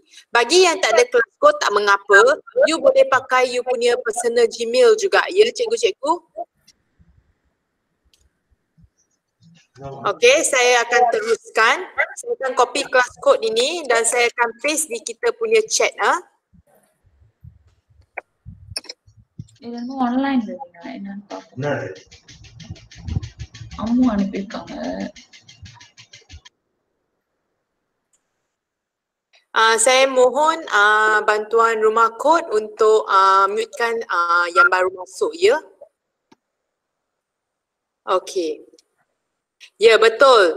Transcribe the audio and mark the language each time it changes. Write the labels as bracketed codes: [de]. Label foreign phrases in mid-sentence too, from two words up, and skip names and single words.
[ms] Bagi yang tak ada kelas kod tak mengapa, you boleh pakai you punya personal Gmail juga, ya cikgu-cikgu? Okey, saya akan teruskan. Saya akan copy kelas kod ini dan saya akan paste di kita punya chat. [ta] இதெல்லாம் ஆன்லைன் என்னன்னு பார்ப்போம். அம்மா அனுப்பியிருக்காங்க. [ms] Saya mohon bantuan rumah kod untuk mutekan yang baru masuk, ya. Okey. Ya, betul.